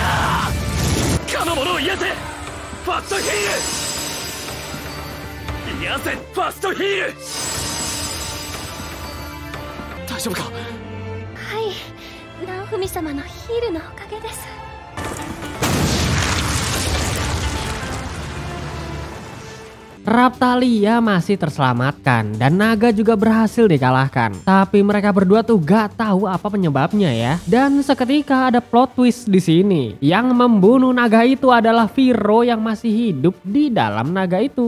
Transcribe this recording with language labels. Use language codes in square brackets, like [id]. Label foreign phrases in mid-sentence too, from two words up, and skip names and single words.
[ja] かの者を癒せ！ファストヒール！癒せ！ファストヒール！大丈夫か？はい、ナオフミ様のヒールのおかげです。 [id] Raphtalia masih terselamatkan dan naga juga berhasil dikalahkan. Tapi mereka berdua tuh gak tahu apa penyebabnya ya. Dan seketika ada [en] plot twist [id] di sini. Yang membunuh naga itu adalah Viro yang masih hidup di dalam naga itu.